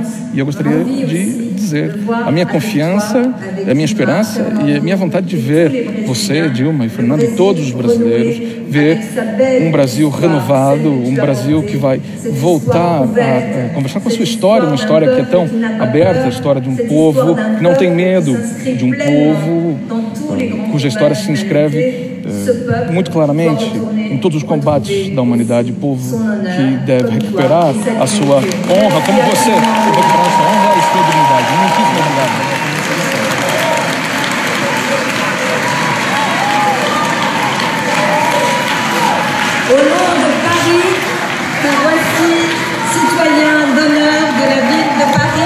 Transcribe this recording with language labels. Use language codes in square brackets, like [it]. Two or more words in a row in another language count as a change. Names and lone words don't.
[pt] E eu gostaria de dizer a minha confiança, a minha esperança e a minha vontade de ver você, Dilma e Fernando e todos os brasileiros, ver um Brasil renovado, um Brasil que vai voltar a conversar com a sua história, uma história que é tão aberta, a história de um povo que não tem medo, de um povo cuja história se inscreve muito claramente em todos os combates da humanidade, povo que deve recuperar a sua honra, como você recuperar a sua honra e sua dignidade. Muitíssimo obrigado. [fr] Au nom de Paris, te voici, citoyen d'honneur de la ville de Paris.